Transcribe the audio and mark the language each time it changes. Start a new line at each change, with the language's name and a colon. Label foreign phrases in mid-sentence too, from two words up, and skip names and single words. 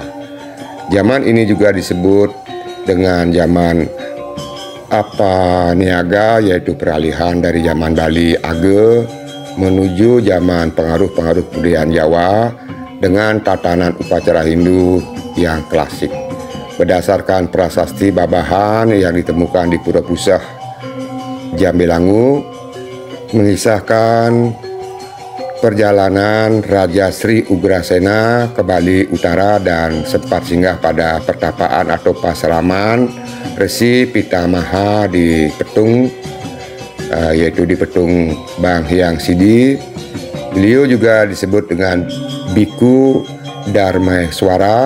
Indonesian: Zaman ini juga disebut dengan zaman Apaniaga, yaitu peralihan dari zaman Bali Age menuju zaman pengaruh-pengaruh kebudayaan Jawa dengan tatanan upacara Hindu yang klasik. Berdasarkan prasasti Babahan yang ditemukan di Pura Puseh Jambelangu, mengisahkan perjalanan Raja Sri Ugrasena ke Bali Utara dan sempat singgah pada pertapaan atau pasraman Resi Pitamaha di Petung, yaitu di Petung Bang Hyang Sidi. Beliau juga disebut dengan Biku Darmaeswara.